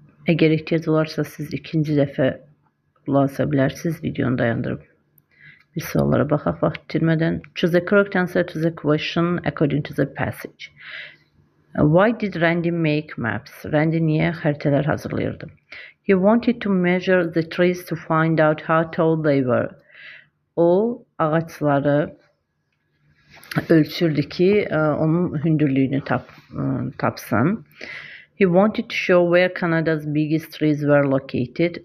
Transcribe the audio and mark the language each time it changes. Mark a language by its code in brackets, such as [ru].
[az] Əgər ehtiyac olarsa siz ikinci dəfə qulaq asa bilərsiniz, videonu dayandırıb. Bir suallara baxaq vaxt itirmədən. [en] Choose the correct answer to the question according to the passage. Why did Randy make maps? [az] Randy niyə xəritələr hazırlayırdı? [en] He wanted to measure the trees to find out how tall they were. [az] O, ağaçları ölçürdü ki, onun hündürlüyünü tapsın. [en] He wanted to show where Canada's biggest trees were located.